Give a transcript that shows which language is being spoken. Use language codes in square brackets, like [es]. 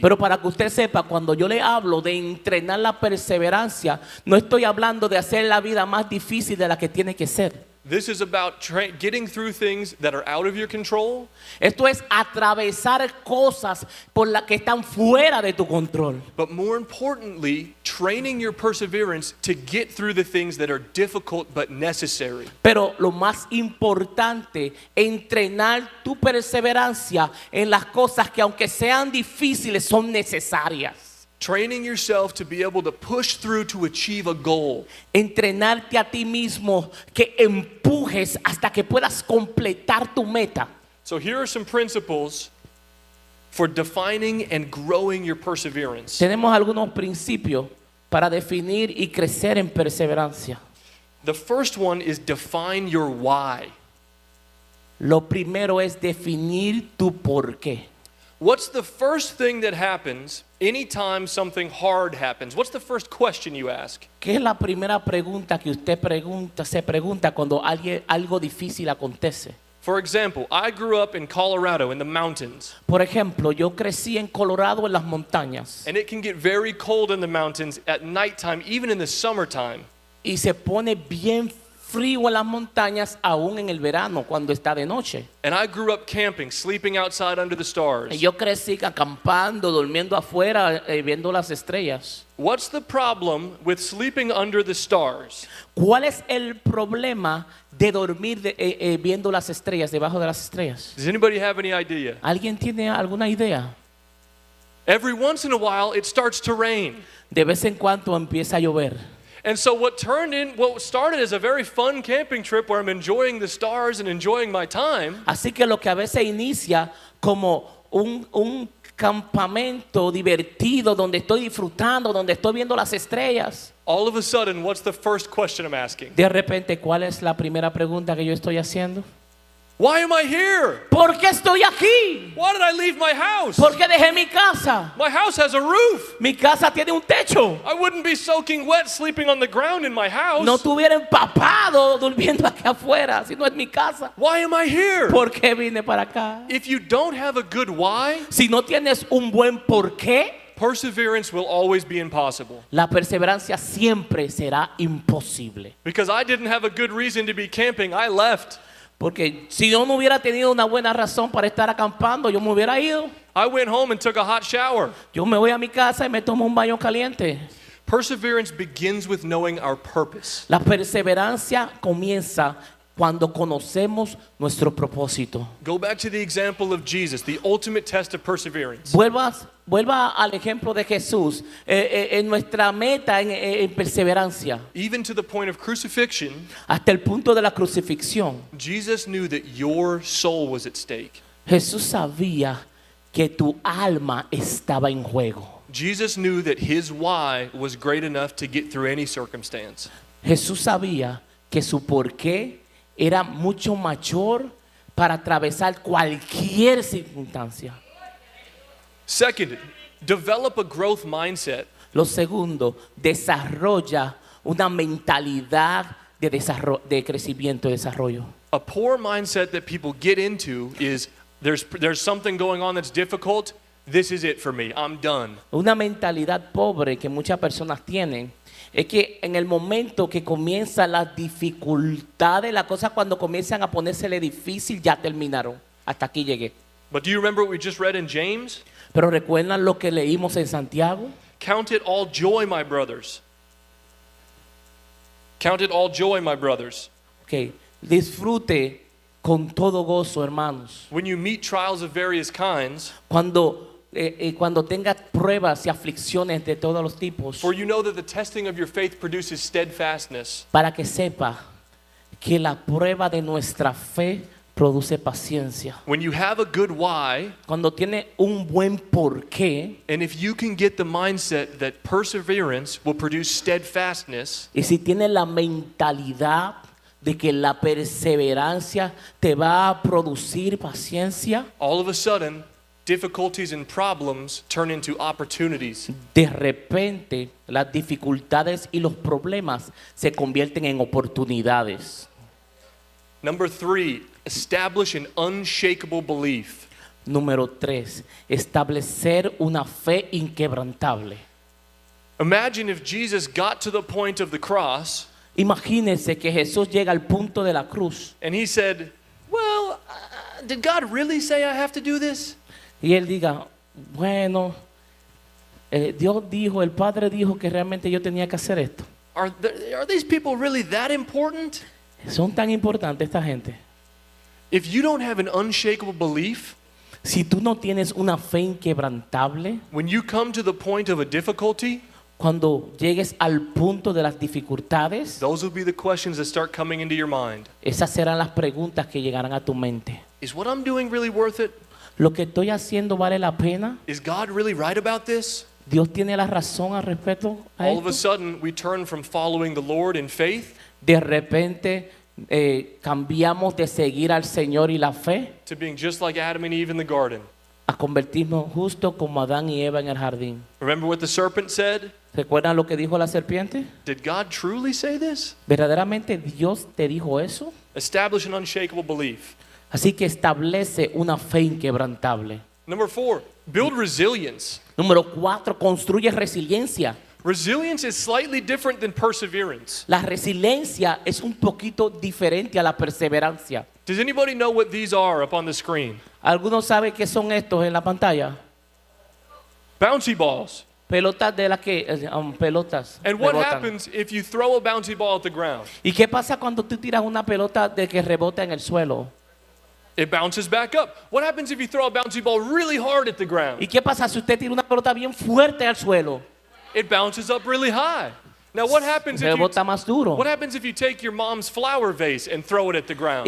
[es] Pero para que usted sepa, cuando yo le hablo de entrenar la perseverancia, no estoy hablando de hacer la vida más difícil de la que tiene que ser. [en] This is about getting through things that are out of your control. [es] Esto es atravesar cosas por las que están fuera de tu control. [en] But more importantly, training your perseverance to get through the things that are difficult but necessary. [es] Pero lo más importante, entrenar tu perseverancia en las cosas que aunque sean difíciles son necesarias. [en] Training yourself to be able to push through to achieve a goal. [es] Entrenarte a ti mismo, que empujes hasta que puedas completar tu meta. [en] So here are some principles for defining and growing your perseverance. [es] Tenemos algunos principios para definir y crecer en perseverancia. [en] The first one is define your why. [es] Lo primero es definir tu por qué. [en] What's the first thing that happens anytime something hard happens? What's the first question you ask? [es] ¿Qué es la primera pregunta que usted se pregunta cuando algo difícil acontece? [en] For example, I grew up in Colorado in the mountains. [es] Por ejemplo, yo crecí en Colorado en las montañas [en] And it can get very cold in the mountains at nighttime, even in the summertime. [es] y se pone bien frío en las montañas aún en el verano cuando está de noche. [en] And I grew up camping, sleeping outside under the stars. [es] Yo crecí acampando, durmiendo afuera, viendo las estrellas. [en] What's the problem with sleeping under the stars? [es] ¿Cuál es el problema de dormir viendo las estrellas, debajo de las estrellas? [en] Does anybody have any idea? [es] ¿Alguien tiene alguna idea? [en] Every once in a while, it starts to rain. [es] De vez en cuando empieza a llover. [en] And so what started as a very fun camping trip where I'm enjoying the stars and enjoying my time, [es] Así que lo que a veces inicia como un campamento divertido donde estoy disfrutando, donde estoy viendo las estrellas. [en] all of a sudden, what's the first question I'm asking? [es] De repente, ¿cuál es la primera pregunta que yo estoy haciendo? [en] Why am I here? [es] ¿Por qué estoy aquí? [en] Why did I leave my house? [es] ¿Por qué dejé mi casa? [en] My house has a roof. [es] Mi casa tiene un techo. [en] I wouldn't be soaking wet sleeping on the ground in my house. [es] No estuviera empapado durmiendo aquí afuera, si no es mi casa. [en] Why am I here? [es] ¿Por qué vine para acá? [en] If you don't have a good why, [es] Si no tienes un buen por qué, [en] perseverance will always be impossible. [es] la perseverancia siempre será imposible. [en] Because I didn't have a good reason to be camping, I left. [es] Porque si yo no hubiera tenido una buena razón para estar acampando, yo me hubiera ido. [en] I went home and took a hot shower. [es] Yo me voy a mi casa y me tomo un baño caliente. [en] Perseverance begins with knowing our purpose. [es] La perseverancia comienza cuando conocemos nuestro propósito. [en] Go back to the example of Jesus, the ultimate test of perseverance. [es] Vuelva al ejemplo de Jesús. En nuestra meta en perseverancia, [en] Even to the point of crucifixion, [es] hasta el punto de la crucifixión, [en] Jesus knew that your soul was at stake. [es] Jesús sabía que tu alma estaba en juego. [en] Jesus knew that his why was great enough to get through any circumstance. [es] Jesús sabía que su porqué era mucho mayor para atravesar cualquier circunstancia. [en] Second, develop a growth mindset. [es] Lo segundo, desarrolla una mentalidad de crecimiento y desarrollo. [en] A poor mindset that people get into is there's something going on that's difficult. This is it for me. I'm done. [es] Una mentalidad pobre que muchas personas tienen es que en el momento que comienzan las dificultades, las cosas cuando comienzan a ponérsele difícil, ya terminaron. Hasta aquí llegué. [en] But do you remember what we just read in James? [es] Pero recuerdan lo que leímos en Santiago. [en] Count it all joy, my brothers. Count it all joy, my brothers. Okay. [es] Disfrute con todo gozo, hermanos. [en] When you meet trials of various kinds, [es] Cuando tengas pruebas y aflicciones de todos los tipos, [en] for you know that the testing of your faith produces steadfastness. [es] para que sepa que la prueba de nuestra fe produce paciencia. [en] When you have a good why, [es] Cuando tiene un buen porqué, [en] and if you can get the mindset that perseverance will produce steadfastness, [es] y si tiene la mentalidad de que la perseverancia te va a producir paciencia, [en] all of a sudden, difficulties and problems turn into opportunities. [es] de repente las dificultades y los problemas se convierten en oportunidades. [en] Number 3, establish an unshakable belief. [es] Número 3, establecer una fe inquebrantable. [en] Imagine if Jesus got to the point of the cross [es] Imagínense que Jesús llega al punto de la cruz [en] and he said, well, did God really say I have to do this? [es] y él diga, bueno, Dios dijo, el Padre dijo que realmente yo tenía que hacer esto. [en] Are these people really that important? [es] Son tan importantes esta gente. [en] If you don't have an unshakable belief, [es] Si tú no tienes una fe inquebrantable, [en] when you come to the point of a difficulty, [es] cuando llegues al punto de las dificultades, [en] those will be the questions that start coming into your mind. [es] esas serán las preguntas que llegarán a tu mente. [en] Is what I'm doing really worth it? [es] ¿Lo que estoy haciendo vale la pena? [en] Is God really right about this? [es] ¿Dios tiene la razón al respecto a [en] All of a [es] esto? [en] sudden, we turn from following the Lord in faith [es] De repente cambiamos de seguir al Señor y la fe [en] to being just like Adam and Eve in the garden. [es] a convertirnos justo como Adán y Eva en el jardín. [en] Remember what the serpent said? [es] ¿Recuerdan lo que dijo la serpiente? [en] Did God truly say this? [es] ¿Verdaderamente Dios te dijo eso? [en] Establish an unshakable belief. [es] Así que establece una fe inquebrantable. [en] Number 4, build resilience. [es] Número 4, construye resiliencia. [en] Resilience is slightly different than perseverance. [es] La resiliencia es un poquito diferente a la perseverancia. [en] Does anybody know what these are up on the screen? [es] ¿Algunos saben qué son estos en la pantalla? [en] Bouncy balls. [es] Pelotas de las que pelotas. [en] And what [es] rebotan. [en] happens if you throw a bouncy ball at the ground? [es] ¿Y qué pasa cuando tú tiras una pelota de que rebota en el suelo? [en] It bounces back up. What happens if you throw a bouncy ball really hard at the ground? [es] ¿Y qué pasa si usted tira una pelota bien fuerte al suelo? [en] It bounces up really high. Now what happens [es] Rebota más duro. [en] if you take your mom's flower vase and throw it at the ground?